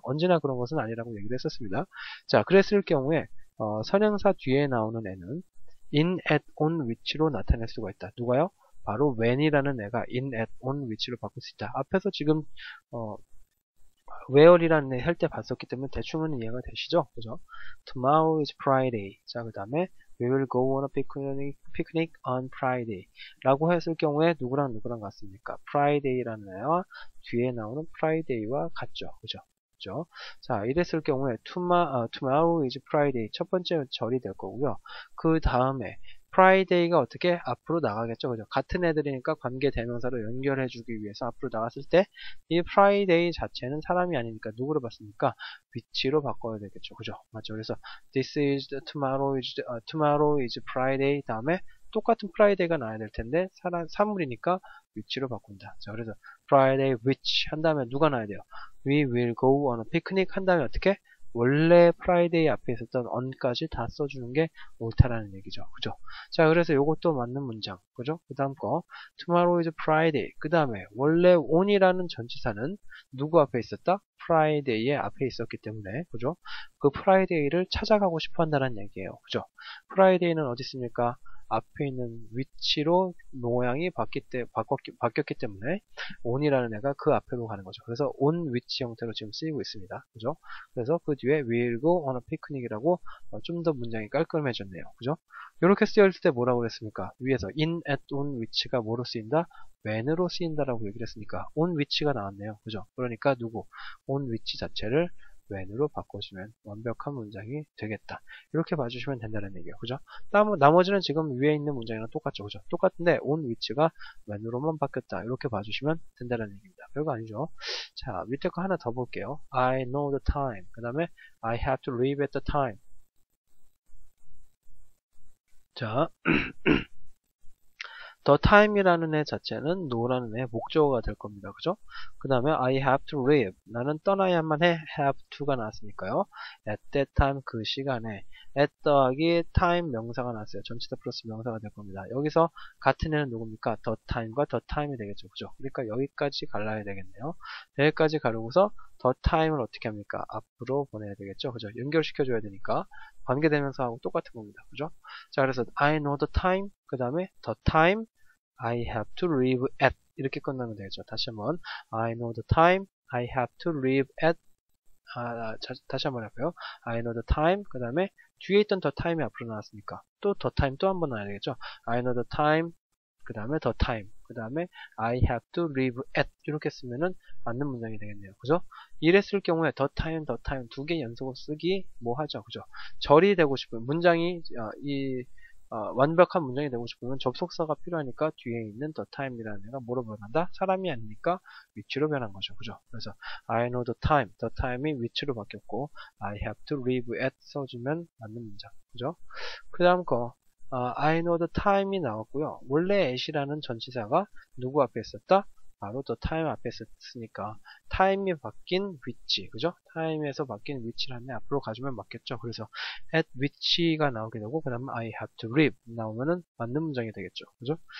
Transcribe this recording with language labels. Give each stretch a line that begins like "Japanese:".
Korean: 언제나 그런 것은 아니라고 얘기를 했었습니다. 자, 그랬을 경우에 선행사 뒤에 나오는 애는 in, at, on, which로 나타낼 수가 있다. 누가요? 바로 when이라는 애가 in, at, on, which로 바꿀 수 있다. 앞에서 지금 where이라는 애 할 때 봤었기 때문에 대충은 이해가 되시죠? 그죠?
English: Tomorrow is Friday.
Korean: 자, 그 다음에
English: We will go on a picnic on Friday.
Korean: 라고 했을 경우에 누구랑 같습니까? Friday라는 애와 뒤에 나오는 Friday와 같죠? 그죠? 그죠? 자, 이랬을 경우에
English: tomorrow is Friday.
Korean: 첫 번째 절이 될 거고요. 그 다음에 Friday가 어떻게 앞으로 나가겠죠. 그죠? 같은 애들이니까 관계 대명사로 연결해주기 위해서 앞으로 나갔을 때 이 Friday 자체는 사람이 아니니까 누구로 봤습니까? 위치로 바꿔야 되겠죠. 그죠? 맞죠? 그래서 this is tomorrow is Friday 다음에 똑같은 Friday가 나와야 될 텐데 사물이니까 위치로 바꾼다. 자, 그래서 Friday which 한 다음에 누가 나와야 돼요?
English: We will go on a picnic
Korean: 한 다음에 어떻게? 원래 프라이데이 앞에 있었던 on까지 다 써주는 게 옳다라는 얘기죠. 그죠? 자, 그래서 이것도 맞는 문장. 그죠? 그 다음 거.
English: Tomorrow is Friday.
Korean: 그 다음에 원래 on이라는 전치사는 누구 앞에 있었다? 프라이데이의 앞에 있었기 때문에. 그죠? 그 프라이데이를 찾아가고 싶어 한다는 얘기예요. 그죠? 프라이데이는 어디 있습니까? 앞에 있는 위치로 모양이 바뀌었기 때문에 on이라는 애가 그 앞으로 가는 거죠. 그래서 on 위치 형태로 지금 쓰이고 있습니다. 그죠? 그래서 그 뒤에
English: we'll go on a picnic
Korean: 이라고 좀 더 문장이 깔끔해졌네요. 그죠? 이렇게 쓰였을 때 뭐라고 그랬습니까? 위에서 in, at, on 위치가 뭐로 쓰인다? when으로 쓰인다라고 얘기를 했으니까 on 위치가 나왔네요. 그죠? 그러니까 누구? on 위치 자체를 when으로 바꿔주면 완벽한 문장이 되겠다. 이렇게 봐주시면 된다는 얘기예요. 그죠? 나머지는 지금 위에 있는 문장이랑 똑같죠. 그죠? 똑같은데 on 위치가 when으로만 바뀌었다. 이렇게 봐주시면 된다는 얘기입니다. 별거 아니죠? 자, 밑에 거 하나 더 볼게요.
English: I know the time.
Korean: 그 다음에
English: I have to leave at the time.
Korean: 자, the time이라는 애 자체는 no라는 애 목적어가 될 겁니다. 그죠? 그 다음에
English: I have to leave.
Korean: 나는 떠나야만 해. have to가 나왔으니까요. at that time 그 시간에 at 더하기 time 명사가 나왔어요. 전치사 플러스 명사가 될 겁니다. 여기서 같은 애는 누굽니까? the time과 the time이 되겠죠. 그죠? 그러니까 여기까지 갈라야 되겠네요. 여기까지 가르고서 the time을 어떻게 합니까? 앞으로 보내야 되겠죠. 그죠? 연결시켜줘야 되니까 관계대명사하고 똑같은 겁니다. 그죠? 자, 그래서
English: I know the time.
Korean: 그 다음에
English: the time I have to leave at
Korean: 이렇게 끝나면 되겠죠. 다시 한번
English: I know the time I have to leave at
Korean: 다시 한번 할까요?
English: I know the time
Korean: 그 다음에 뒤에 있던 the time이 앞으로 나왔으니까 또 the time 또 한 번 나와야 되겠죠.
English: I know the time
Korean: 그 다음에
English: the time 그 다음에 I have to leave at
Korean: 이렇게 쓰면은 맞는 문장이 되겠네요. 그죠? 이랬을 경우에 the time 두 개 연속으로 쓰기 뭐 하죠? 그죠? 절이 되고 싶은 문장이 완벽한 문장이 되고 싶으면 접속사가 필요하니까 뒤에 있는 the time이라는 애가 뭐로 변한다? 사람이 아니니까 위치로 변한 거죠. 그죠? 그래서
English: I know the time
Korean: 이 위치로 바뀌었고
English: I have to leave at
Korean: 써주면 맞는 문장. 그죠? 그 다음 거
English: I know the time
Korean: 이 나왔고요. 원래 at이라는 전치사가 누구 앞에 있었다? 바로 the time 앞에 있었으니까 time이 바뀐 위치, 그죠? time에서 바뀐 위치라는 애 앞으로 가주면 맞겠죠. 그래서 at which가 나오게 되고 그 다음에
English: I have to leave
Korean: 나오면은 맞는 문장이 되겠죠. 그죠?